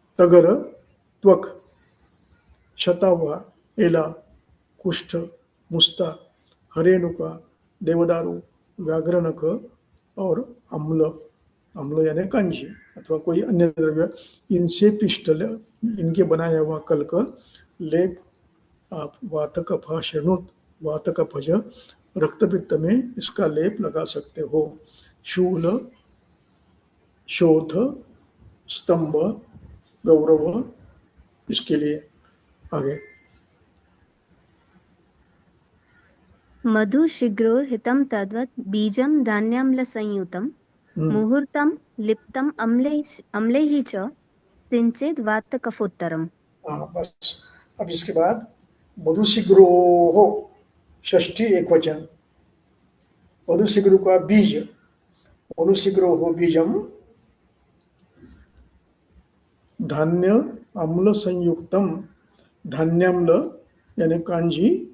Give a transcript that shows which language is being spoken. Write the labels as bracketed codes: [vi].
[hi] तगर त्वक शतावा एला कुष्ठ मुस्ता हरेणुका देवदारू व्याघ्रनख और अम्ल यानी कंजी अथवा कोई अन्य द्रव्य, इनसे पिष्टल इनके बनाया हुआ कल का लेप आप वातकफाशनुत वातकफज रक्तपित्त में इसका लेप लगा सकते हो। शूल शोथ स्तंभ गौरव, इसके लिए। आगे। [sa] मधु शीघ्रोर्हितं तद्वत् बीजं धान्याम्लसंयुतं मुहूर्तं लिप्तम् अम्लैः च सिंचेद् वातकफोत्तरम्। [hi] बस। अब इसके बाद मधुशीघ्रोः षष्ठी एक वचन। मधुशीघ्र का बीज, [sa] मधुशीघ्रोः बीजम धान्य अम्ल संयुक्तम, [hi] धान्याम्ल यानी कांजी